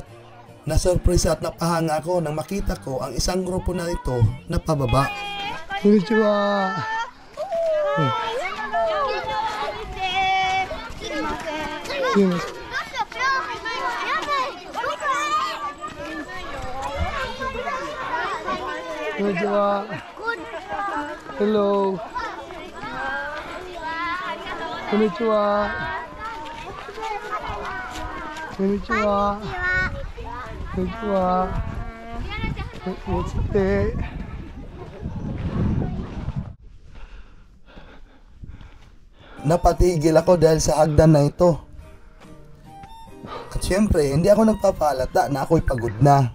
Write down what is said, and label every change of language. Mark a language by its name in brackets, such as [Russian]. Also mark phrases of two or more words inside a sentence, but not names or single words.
[Filipino] Nasurpresa at napahanga ako nang makita ko ang isang grupo na ito na pababa. [Japanese] こんにちは！こんにちは! [English] Hello! [Japanese] Konnichiwa. こんにちは。こんにちは. Konnichiwa. [Filipino] Napatigil ako dahil sa hagdan na ito. At syempre, hindi ako nagpapalata na ako'y pagod na.